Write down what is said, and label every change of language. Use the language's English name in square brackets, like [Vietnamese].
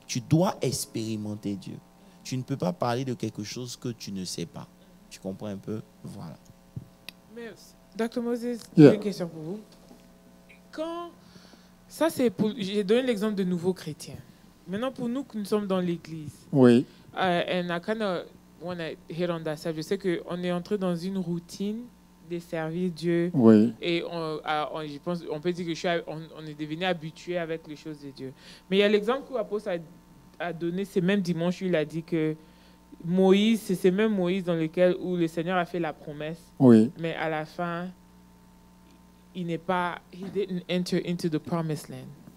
[French] Tu dois expérimenter Dieu. Tu ne peux pas parler de quelque chose que tu ne sais pas. Tu comprends un peu? Voilà. Mais, Dr. Moses, Yeah. j'ai une question pour vous. Ça, c'est pour. J'ai donné l'exemple de nouveaux chrétiens. Maintenant, pour nous qui nous sommes dans l'église, Oui. [English] and I kind of want to hit on that side. [French] Je sais qu'on est entré dans une routine de servir Dieu. Oui. Et je pense, on peut dire que on est devenu habitué avec les choses de Dieu. Mais il y a l'exemple que l'apôtre a donné, c'est même dimanche, il a dit que Moïse, c'est même Moïse où le Seigneur a fait la promesse. Oui. Mais à la fin, [English] he didn't enter into the promised land.